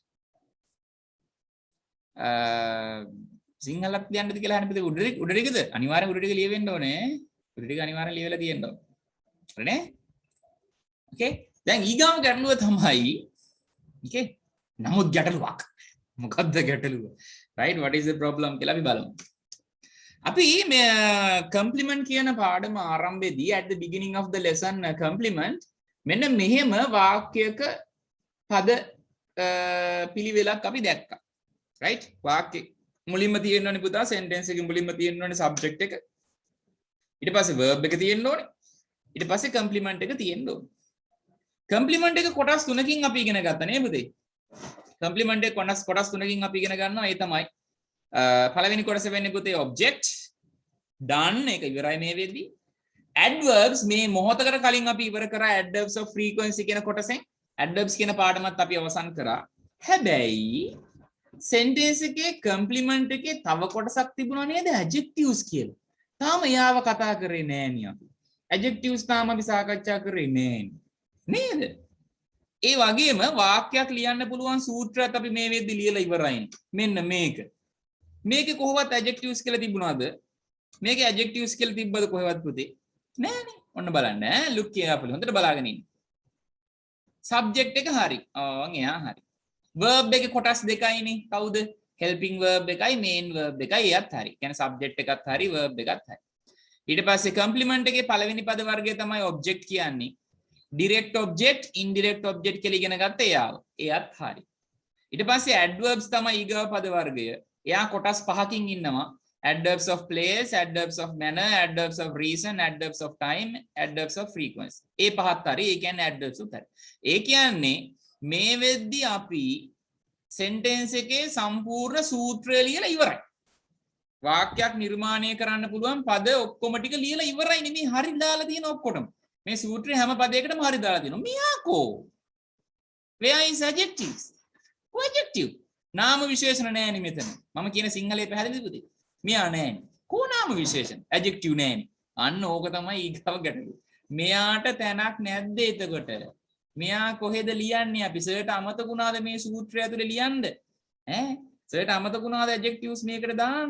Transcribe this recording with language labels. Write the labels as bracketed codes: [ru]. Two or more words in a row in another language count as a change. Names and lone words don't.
[si] සිංහලත් ලියන්නද කියලා අහන්න පුතේ උඩ ටිකද? අනිවාර්යෙන් උඩ ටික ලියවෙන්න ඕනේ. උඩ ටික අනිවාර්යෙන් ලියවලා තියෙන්න ඕනේ. හරිනේ? okay දැන් ඊගාම ගැටලුව තමයි okay නමුත් ගැටලුවක්. මොකද්ද ගැටලුව? [en] right what is the problem [si] කියලා අපි බලමු. අපි මේ compliment කියන පාඩම ආරම්භයේදී [en] at the beginning of the lesson [si] compliment මෙන්න මෙහෙම වාක්‍යයක පද පිළිවෙලක් අපි දැක්කා. right වාක්‍ය මුලින්ම තියෙන්න ඕනේ පුතා sentence එකේ මුලින්ම තියෙන්න ඕනේ subject එක. ඊට පස්සේ verb එක තියෙන්න ඕනේ. ඊට පස්සේ compliment එක තියෙන්න ඕනේ. compliment එක කොටස් තුනකින් අපි ඉගෙන ගත්තා නේ පුතේ. compliment එක කොටස් තුනකින් අපි ඉගෙන ගන්නවා. ඒ තමයි පළවෙනි කොටස වෙන්නේ පුතේ [en] object done [si] එක ඉවරයි මේ වෙද්දී. adverbs මේ මොහොතකට කලින් අපි ඉවර කරා [en] adverbs of frequency [si] කියන කොටසෙන් adverbs කියන පාඩමත් අපි අවසන් කරා. හැබැයි sentence එකේ compliment එකේ තව කොටසක් තිබුණා නේද adjectives කියලා. තාම යාව කතා කරේ නෑ නේ අපි. adjectives තාම අපි සාකච්ඡා කරේ නෑ නේද? ඒ වගේම වාක්‍යයක් ලියන්න පුළුවන් සූත්‍රයක් අපි මේ වෙද්දි ලියලා ඉවරයි. මෙන්න මේක. මේකේ කොහොමවත් adjectives කියලා තිබුණාද? මේකේ adjectives කියලා තිබ්බද කොහෙවත් පුතේ? නෑනේ. ඔන්න බලන්න ඈ [en] look carefully. [si] හොඳට බලාගෙන ඉන්න. subject එක හරි. ඕන් එයා හරි. verb එකේ කොටස් දෙකයිනේ. කවුද? [en] helping verb [si] එකයි [en] main verb [si] එකයි එයත් හරි. කියන්නේ subject එකත් හරි verb එකත් හරි. ඊට පස්සේ complement එකේ පළවෙනි පද වර්ගය තමයි object කියන්නේ. [en] direct object indirect object [si] කියලා ඉගෙන ගත්ත එයාව. එයත් හරි. ඊට පස්සේ adverbs තමයි ඊගව පද වර්ගය. එයා කොටස් පහකින් ඉන්නවා. [en] adverbs of place, adverbs of manner, adverbs of reason, adverbs of time, adverbs of frequency. [si] ඒ පහත් හරි. ඒ කියන්නේ adverbs උත් හරි. ඒ කියන්නේ මේ වෙද්දී අපි sentence එකේ සම්පූර්ණ සූත්‍රය ලියලා ඉවරයි. වාක්‍යයක් නිර්මාණය කරන්න පුළුවන් පද ඔක්කොම ටික ලියලා ඉවරයි නේ. මේ හරි දාලා තියෙන ඔක්කොටම. මේ සූත්‍රයේ හැම පදයකටම හරි දාලා තියෙනවා. මියාකෝ. [en] where is adjectives? adjective. [si] නාම විශේෂණ නැහැ නේ මෙතන. මම කියන සිංහලයේ පැහැදිලිද පුතේ? මෙයා නැහැ. කෝ නාම විශේෂණ? adjective නැහැ නේ. අන්න ඕක තමයි ඊගව ගැටලුව. මෙයාට තැනක් නැද්ද එතකොට? මෙයා කොහෙද ලියන්නේ? අපි සර්ට අමතක වුණාද මේ සූත්‍රය ඇතුලේ ලියන්න? ඈ සර්ට අමතක වුණාද adjectives මේකට දාන්න?